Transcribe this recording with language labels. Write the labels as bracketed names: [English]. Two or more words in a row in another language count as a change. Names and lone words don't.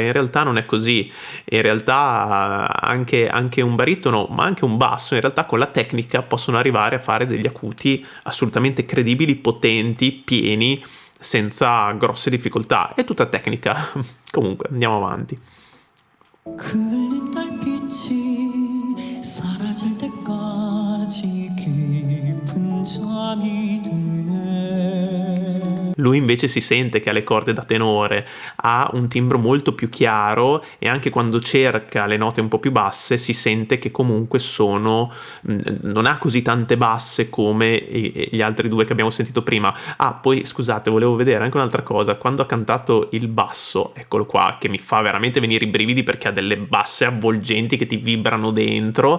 [Italian] In realtà non è così, in realtà anche un baritono ma anche un basso in realtà con la tecnica possono arrivare a fare degli acuti assolutamente credibili, potenti, pieni, senza grosse difficoltà. È tutta tecnica. Comunque andiamo avanti. [Korean] 흘린 달빛이 사라질 때까지 깊은 잠이 드네. [Italian] Lui invece si sente che ha le corde da tenore, ha un timbro molto più chiaro e anche quando cerca le note un po' più basse si sente che comunque non ha così tante basse come gli altri due che abbiamo sentito prima. Ah, poi scusate, volevo vedere anche un'altra cosa. Quando ha cantato il basso, eccolo qua, che mi fa veramente venire i brividi perché ha delle basse avvolgenti che ti vibrano dentro.